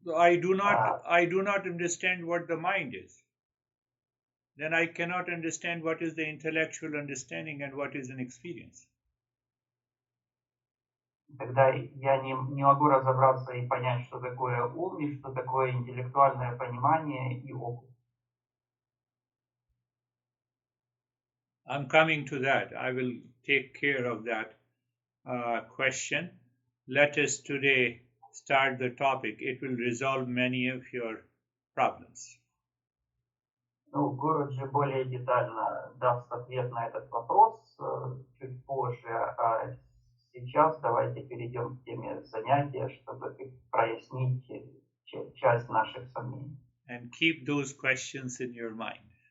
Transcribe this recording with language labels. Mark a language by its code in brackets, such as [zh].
[en] So I do not understand what the mind is. Then I cannot understand what is the intellectual understanding and what is an experience. [ru] Когда я не могу разобраться и понять, что такое ум и что такое интеллектуальное понимание и опыт. [en] I'm coming to that. I will take care of that question. Let us today start the topic. It will resolve many of your problems. [ru] Ну, Гуруджи более детально даст ответ на этот вопрос чуть позже, а сейчас давайте перейдем к теме занятия, чтобы прояснить часть наших сомнений. [en] And keep those questions in your mind.